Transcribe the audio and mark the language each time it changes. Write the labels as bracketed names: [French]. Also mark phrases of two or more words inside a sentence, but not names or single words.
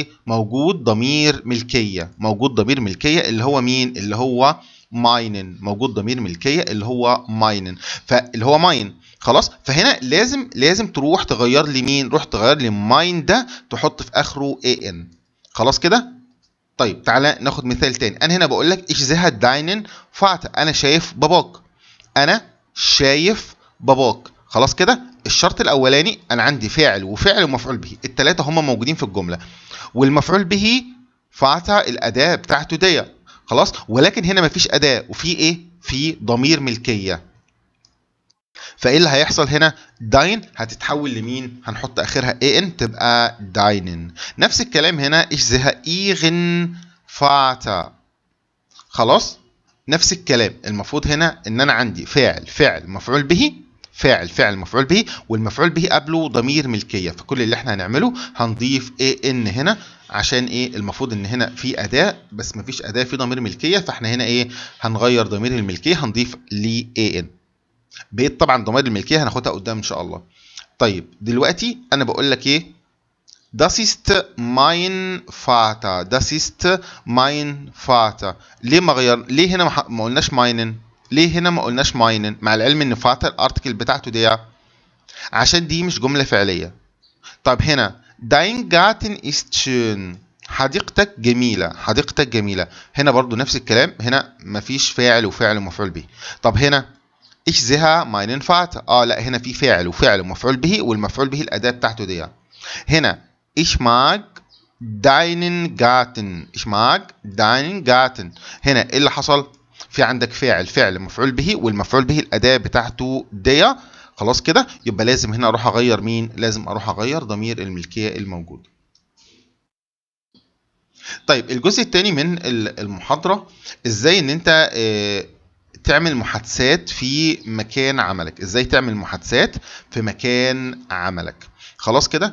[Arabic] موجود ضمير ملكيه، اللي هو مين؟ اللي هو ماينن، موجود ضمير ملكيه اللي هو ماينن، فاللي هو ماين خلاص. فهنا لازم تروح تغير لي مين؟ روح تغير لي ماين ده، تحط في اخره ان خلاص كده. طيب تعالى ناخد مثال تاني. انا هنا بقول لك [German] ich sehe deinen Vater، [Arabic] انا شايف باباك خلاص كده. الشرط الاولاني انا عندي فاعل وفعل ومفعول به، الثلاثه هم موجودين في الجمله، والمفعول به فاتا الاداه بتاعته دي خلاص. ولكن هنا مفيش اداه، وفي ايه؟ في ضمير ملكيه. فايه اللي هيحصل هنا؟ داين هتتحول لمين؟ هنحط اخرها ان تبقى داينن. نفس الكلام هنا [German] ich sehe ihren Vater [Arabic] خلاص. نفس الكلام. المفروض هنا ان انا عندي فاعل مفعول به، مفعول به، والمفعول به قبله ضمير ملكيه. فكل اللي احنا هنعمله هنضيف ان هنا، عشان ايه؟ المفروض ان هنا في اداه بس مفيش اداه في ضمير ملكيه، فاحنا هنا ايه؟ هنغير ضمير الملكيه، هنضيف لي ان. بقيت طبعا ضمائر الملكيه هناخدها قدام ان شاء الله. طيب دلوقتي انا بقول لك ايه؟ [German] das ist mein Vater، das ist mein Vater. [Arabic] ليه هنا ما قلناش meinen؟ ليه هنا ما قلناش meinen مع العلم ان Vater الارتكل بتاعته دي؟ عشان دي مش جمله فعليه. طب هنا [German] dein Garten ist schön، [Arabic] حديقتك جميله، هنا برضو نفس الكلام، هنا مفيش فاعل وفعل ومفعول به. طب هنا [German] ich sehe meinen Vater، [Arabic] لا هنا في فاعل ومفعول به، والمفعول به الاداه بتاعته دي. هنا [German] ich mag deinen Garten، [Arabic] هنا ايه اللي حصل؟ في عندك فاعل مفعول به، والمفعول به الاداه بتاعته دي خلاص كده. يبقى لازم هنا اروح اغير مين؟ لازم اروح اغير ضمير الملكيه الموجود. طيب الجزء الثاني من المحاضره ازاي ان انت تعمل محادثات في مكان عملك، ازاي تعمل محادثات في مكان عملك خلاص كده.